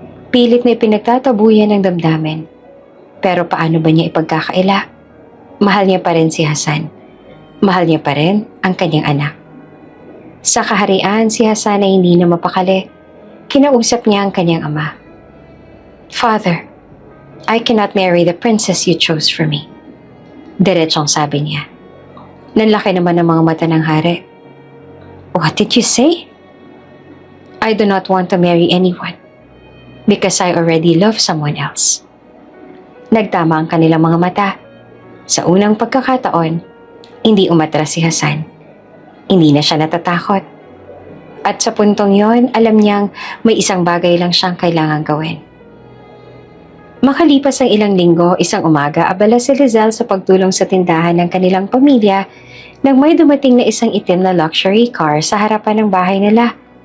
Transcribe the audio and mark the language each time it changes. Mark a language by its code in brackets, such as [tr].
[tl] Pilit na ipinagtatabuyan ng damdamin. Pero paano ba niya ipagkakaila? Mahal niya pa rin si Hasan. Mahal niya pa rin ang kanyang anak. Sa kaharian, si Hasan ay hindi na mapakali. Kinausap niya ang kanyang ama. [en] Father, I cannot marry the princess you chose for me. [tl] Diretsong sabi niya. Nanlaki naman ang mga mata ng hari. [en] What did you say? I do not want to marry anyone because I already love someone else. [tl] Nagtama ang kanilang mga mata. Sa unang pagkakataon, hindi umatras si Hasan. Hindi na siya natatakot. At sa puntong yon, alam niyang may isang bagay lang siyang kailangang gawin. Makalipas ang ilang linggo, isang umaga, abala si Lizelle sa pagtulong sa tindahan ng kanilang pamilya nang may dumating na isang itim na luxury car sa harapan ng bahay nila.